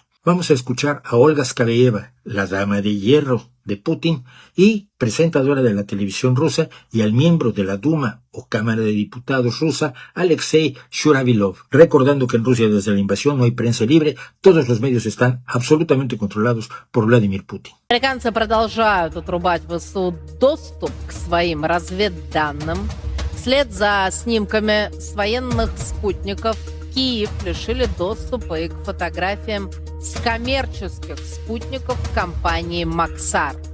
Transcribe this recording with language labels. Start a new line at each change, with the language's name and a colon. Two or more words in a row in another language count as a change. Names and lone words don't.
Spanish: Vamos a escuchar a Olga Skabeyeva, la dama de hierro de Putin y presentadora de la televisión rusa, y al miembro de la Duma o Cámara de Diputados rusa, Alexei Shuravilov, recordando que en Rusia desde la invasión no hay prensa libre, todos los medios están absolutamente controlados por Vladimir Putin.
Russian: Американцы продолжают отрубать ВСУ доступ к своим разведданным. Вслед за снимками с военных спутников Киев лишили доступа и к фотографиям с коммерческих спутников компании «Максар».